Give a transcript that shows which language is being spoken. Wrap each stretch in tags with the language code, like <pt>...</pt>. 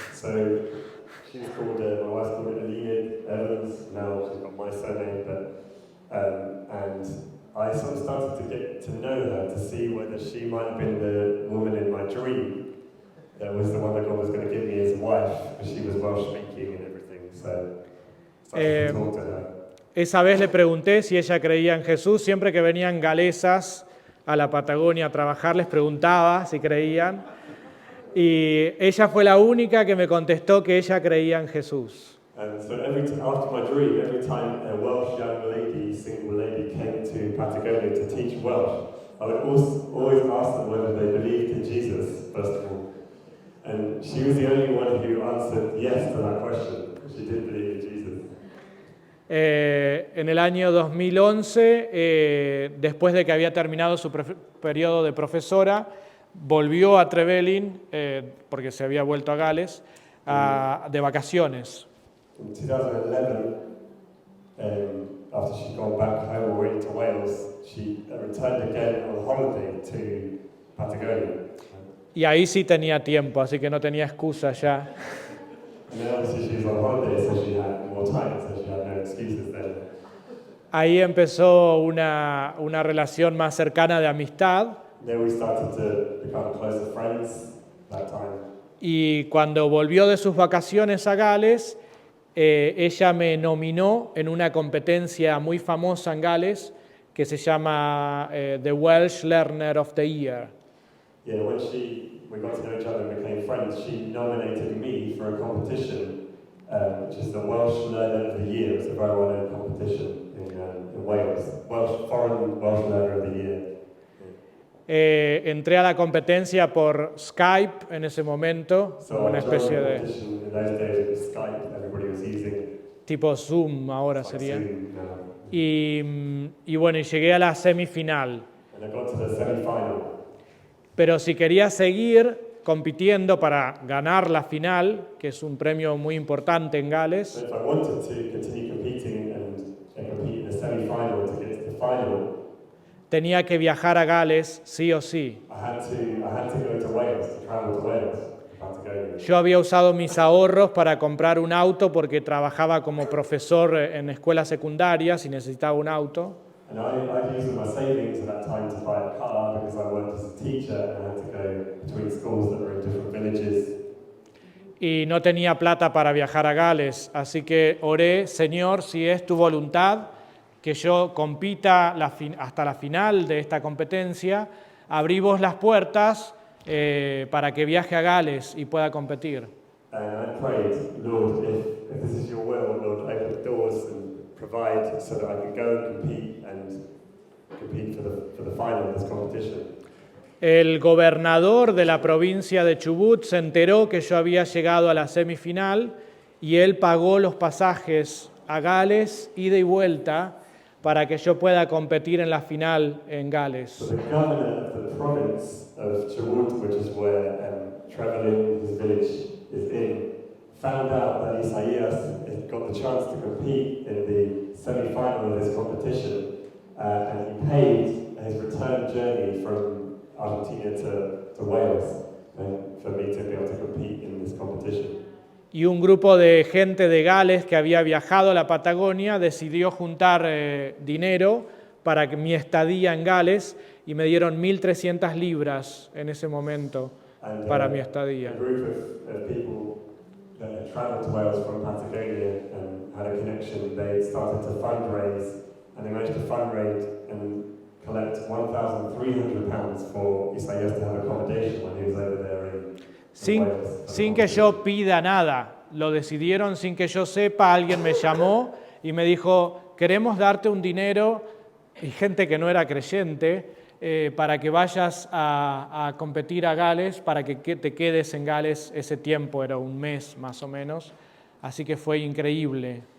<en>So she's called, my wife's called Elinet Evans, now she's got my surname, and I sort of started to get to know her to see whether she might have been the woman in my dream that was the one that God was going to give me as a wife, because she was Welsh speaking and everything, so I started to talk to her.</en> <es>Esa vez le pregunté si ella creía en Jesús. Siempre que venían galesas a la Patagonia a trabajar, les preguntaba si creían. Y ella fue la única que me contestó que ella creía en Jesús.</es> <en>And so after my dream, every time a Welsh young lady, single lady, came to Patagonia to teach Welsh, I would always ask them whether they believed in Jesus, first of all. And she was the only one who answered yes to that question. She did believe in Jesus.</en> <es>En el año 2011, después de que había terminado su periodo de profesora, volvió a Trevelin, porque se había vuelto a Gales, de vacaciones.</es> <en>In 2011, after she'd gone back home already to Wales, she returned again on holiday to Patagonia.</en> <es>Y ahí sí tenía tiempo, así que no tenía excusa ya.</es> <en>And then obviously she was on holiday, so she had more time, so she had no excuses then.</en> <es>Ahí empezó una relación más cercana de amistad.</es> <en>Then we started to become closer friends that time.</en> <es>Y cuando volvió de sus vacaciones a Gales, ella me nominó en una competencia muy famosa en Gales que se llama The Welsh Learner of the Year.</es> <en>Yeah, when she we got to know each other and became friends, she nominated me for a competition, which is the Welsh Learner of the Year. It's a very well-known competition in Wales. Foreign Welsh Learner of the Year.</en> <es>Entré a la competencia por Skype en ese momento,</es> <en>So</en> <es>una</es> <en>I joined</en> <es>especie</es> <en>the</en> <es>de</es> <en>competition in those days. It was Skype. Everybody was using.</en> <es>tipo Zoom ahora</es> <en>Like</en> <es>sería.</es> <en>Zoom now.</en> <es>Y bueno, y llegué a la semifinal.</es> <en>And I got to the semi-final.</en> <es>Pero si quería seguir compitiendo para ganar la final, que es un premio muy importante en Gales,</es> <en>So if I wanted to continue competing and compete in the semi-final to get to the final,</en> <es>tenía que viajar a Gales sí o sí.</es> <en>I had to go to Wales, to travel to Wales. I had to go there.</en> <es>Yo había usado mis ahorros para comprar un auto porque trabajaba como profesor en escuelas secundarias y necesitaba un auto.</es> <en>And I'd used my savings at that time to buy a car because I worked as a teacher and I had to go between schools that were in different villages.</en> <es>Y no tenía plata para viajar a Gales, así que oré, Señor, si es tu voluntad, que yo compita hasta la final de esta competencia, abrí vos las puertas para que viaje a Gales y pueda competir.</es> <en>And I prayed, Lord, if this is your will, Lord, open the doors and provide so that I can go and compete for the final of this competition.</en> <es>El gobernador de la provincia de Chubut se enteró que yo había llegado a la semifinal y él pagó los pasajes a Gales, ida y vuelta, para que yo pueda competir en la final en Gales.</es> <en>So the governor of the province of Chubut, which is where Trevelyan, his village, is in, found out that Isaías had got the chance to compete in the semi-final of this competition, and he paid his return journey from Argentina to Wales for me to be able to compete in this competition.</en> <es>Y un grupo de gente de Gales que había viajado a la Patagonia decidió juntar dinero para mi estadía en Gales y me dieron 1.300 libras en ese momento para mi estadía.</es> <en>A group of people that had travelled to Wales from Patagonia and had a connection, they started to fundraise, and they managed to fundraise and collect £1,300 for Isaías to have accommodation when he was over there in Wales.</en> <es>Sin que yo pida nada, lo decidieron sin que yo sepa, alguien me llamó y me dijo, queremos darte un dinero, y gente que no era creyente, para que vayas a competir a Gales, para que te quedes en Gales ese tiempo, era un mes más o menos, así que fue increíble.</es>